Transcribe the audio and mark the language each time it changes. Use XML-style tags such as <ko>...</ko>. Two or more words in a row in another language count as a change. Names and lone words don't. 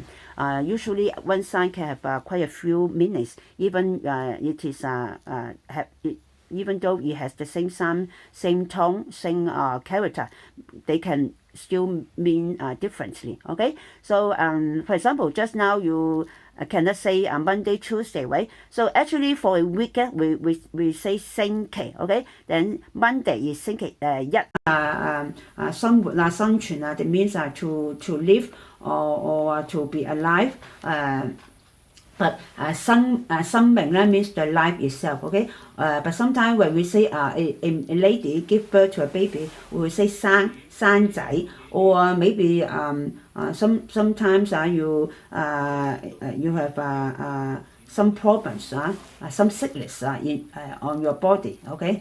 <en>Usually one sound can have quite a few meanings, even it is even though it has the same sound, same tone, same character, they can still mean differently. Okay, so for example, just now you cannot say Monday, Tuesday, right? So actually for a weekend we say 星期 okay? Then Monday is</en> <yue>星期一生活啦、生存啦</yue> <en>that means to live or to be alive. But 生命 means the life itself, okay? But sometimes when we say a lady give birth to a baby, we will say 生仔, or maybe sometimes you have some problems, some sickness on your body, okay?</en>